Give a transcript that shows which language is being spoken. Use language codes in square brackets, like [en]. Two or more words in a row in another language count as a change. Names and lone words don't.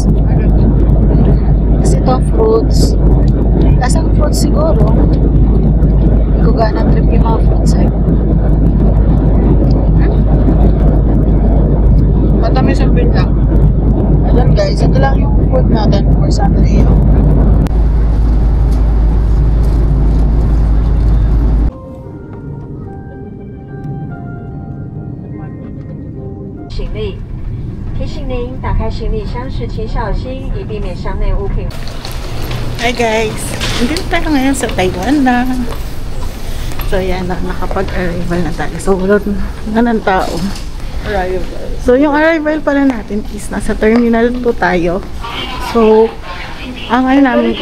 [tl] Kasi ito fruits. Lasang fruits siguro. Hindi ko ganang trip yung mga fruits eh. Matamis ang pinta. Alam guys, ito lang yung food natin for Sanrio. [zh] 行李，提醒您打开行李箱时请小心，以避免箱内物品。 [en] Hi guys! [tl] Hindi tayo ngayon sa Taiwan na. So yan na, nakapag-arrival na tayo. So wala na ng tao. Arrival. So yung arrival pala natin is nasa Terminal 2 tayo. So, ang ano namin